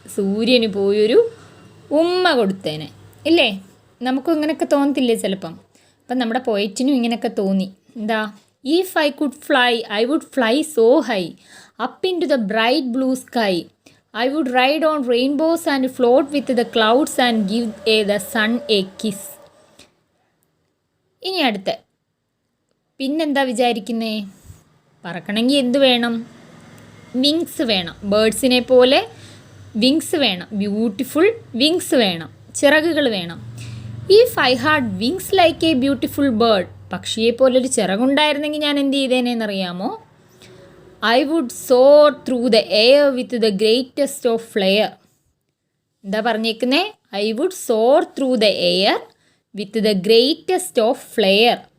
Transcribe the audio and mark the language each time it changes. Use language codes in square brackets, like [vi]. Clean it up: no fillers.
[ml] സൂര്യന് പോയൊരു ഉമ്മ കൊടുത്തേനെ. ഇല്ലേ? നമുക്കും ഇങ്ങനെയൊക്കെ തോന്നത്തില്ലേ ചിലപ്പം? അപ്പം നമ്മുടെ പോയറ്റിനും ഇങ്ങനെയൊക്കെ തോന്നി. എന്താ? [en] If I could fly, I would fly so high up into the bright blue sky. I would ride on rainbows and float with the clouds and give the sun a kiss. [ml] ഇനി അടുത്ത പിന്നെന്താ വിചാരിക്കുന്നേ? പറക്കണമെങ്കിൽ എന്ത് വേണം? Wings വേണം. ബേർഡ്സിനെ പോലെ wings വേണം. Beautiful wings വേണം, ചിറകുകൾ വേണം. [en] if I had wings like a beautiful bird, [ml] പക്ഷിയെ പോലൊരു ചിറകുണ്ടായിരുന്നെങ്കിൽ ഞാൻ എന്ത് ചെയ്തേനെന്നറിയാമോ? [en] I would soar through the air with the greatest of flair. [ml] എന്താ പറഞ്ഞേക്കുന്നേ? [en] I would soar through the air with the greatest of flair.